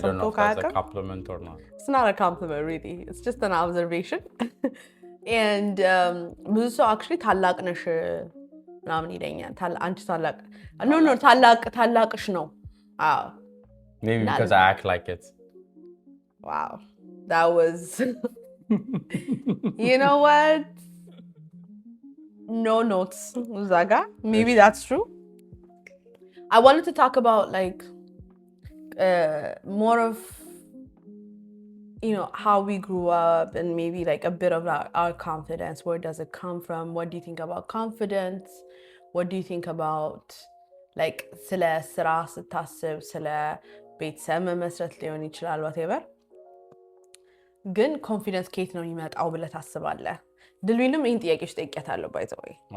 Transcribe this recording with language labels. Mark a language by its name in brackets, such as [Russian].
[English] don't know if that's a compliment or not. It's not a compliment, really. It's just an observation. [Amharic] And ብዙ ሰው actually ታላቅ ነሽ ምናምን ይለኛል አንቺ ታላቅ no ታላቅሽ ነው [English] maybe because I act like it. Wow, that was you know what no notes Zaga. Maybe that's true. I wanted to talk about like more of you know how we grew up and maybe like a bit of our confidence. Where does it come from? What do you think about confidence? What do you think about like [Amharic] ስለ ስራ ስታስብ ስለ ቤተሰብ መመስረት ሊሆን ይችላል whatever ግን ኮንፊደንስ ከየት ነው የሚመጣው ብለህ ታስባለህ ድልዊንም ይሄን ጥያቄዎች ጠይቄያታለሁ [English] by the way